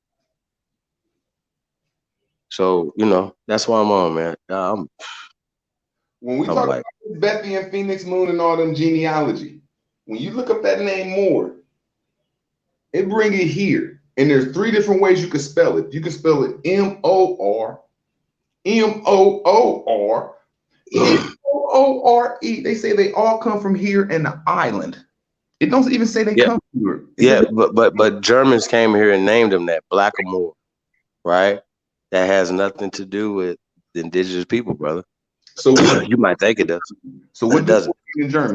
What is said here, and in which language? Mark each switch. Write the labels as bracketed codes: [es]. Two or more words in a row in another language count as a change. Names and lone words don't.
[en] So, that's why I'm on, man. When we talk about Bethy and Phoenix Moon and all them genealogy, when you look up that name Moore, it bring it here. And there's 3 different ways you can spell it. You can spell it M-O-R, M-O-O-R, M-O-O-R-E. They say they all come from here in the island. It don't even say they come from here. But Germans came here and named them that, Blackamoor, right? That has nothing to do with the indigenous people, brother. So you might think it does. So what does it mean in German?